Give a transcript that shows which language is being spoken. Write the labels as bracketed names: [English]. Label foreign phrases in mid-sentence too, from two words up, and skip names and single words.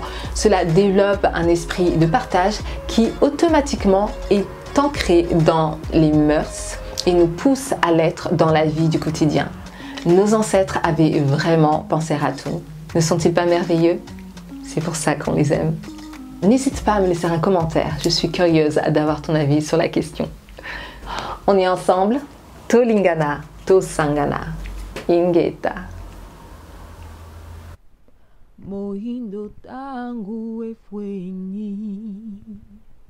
[French] Cela développe un esprit de partage qui automatiquement est ancré dans les mœurs et nous pousse à l'être dans la vie du quotidien. Nos ancêtres avaient vraiment pensé à tout. Ne sont-ils pas merveilleux? C'est pour ça qu'on les aime. N'hésite pas à me laisser un commentaire, je suis curieuse d'avoir ton avis sur la question. On est ensemble? [Lingala] To lingana, to sangana, ingeta. Mohindo tangu efwenyi.